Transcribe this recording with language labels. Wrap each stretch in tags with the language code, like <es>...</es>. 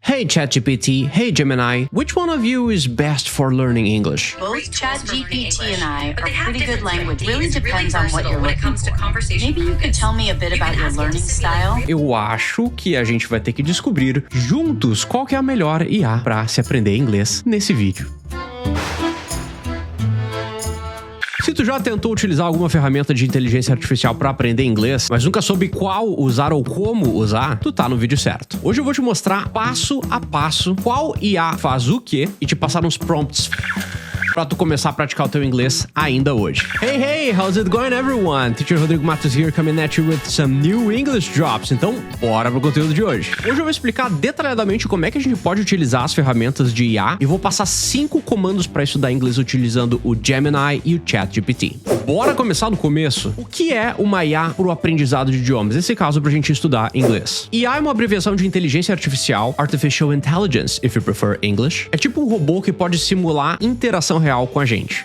<en>Hey ChatGPT, hey Gemini, which one of you is best for learning English? Both ChatGPT and I are pretty good language. Really depends on what you're looking for. Maybe you could tell me a bit about your learning style?</en> <pt>Eu acho que a gente vai ter que descobrir juntos qual que é a melhor IA para se aprender inglês nesse vídeo. Se tu já tentou utilizar alguma ferramenta de inteligência artificial para aprender inglês, mas nunca soube qual usar ou como usar, tu tá no vídeo certo. Hoje eu vou te mostrar passo a passo qual IA faz o quê e te passar uns prompts pra tu começar a praticar o teu inglês ainda hoje.</pt> <en>Hey, how's it going everyone? Teacher Rodrigo Matos here, coming at you with some new English drops.</en> <pt>Então, bora pro conteúdo de hoje. Hoje eu vou explicar detalhadamente como é que a gente pode utilizar as ferramentas de IA e vou passar 5 comandos para estudar inglês utilizando o Gemini e o ChatGPT. Bora começar do começo? O que é uma IA pro aprendizado de idiomas? Nesse caso, pra gente estudar inglês. IA é uma abreviação de inteligência artificial,</pt> <en>Artificial Intelligence, if you prefer English.</en> <pt>É tipo um robô que pode simular interação real com a gente.</pt>